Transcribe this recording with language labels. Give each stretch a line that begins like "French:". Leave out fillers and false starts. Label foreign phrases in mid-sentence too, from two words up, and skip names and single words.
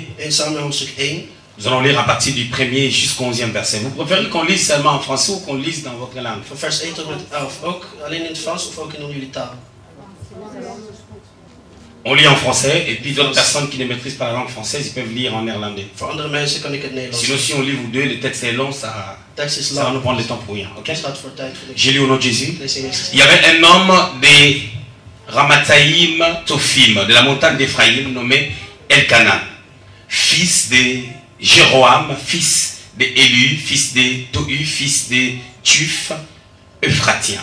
Dutch: 1 Samuel hoofdstuk 1.
French: Nous allons lire à partir du 1er jusqu'au 11e verset. Vous préférez qu'on lise seulement en français ou qu'on lise dans votre langue?
Dutch: Van vers 1 tot en met 11. Ook alleen in het Frans of ook in jullie taal?
French: On lit en français et puis d'autres personnes qui ne maîtrisent pas la langue française, ils peuvent lire en néerlandais.
Dutch: Voor andere mensen kan ik het Nederlands.
French: Sinon, si on lit vous deux, le texte est long, ça va nous prendre le temps pour rien. Okay? J'ai lu au nom de Jésus. Il y avait un homme des Ramathaïm Tophim, de la montagne d'Éphraïm, nommé Elkana, fils de Jéroam, fils de Élu, fils de Tohu, fils de Tuf, Euphratien.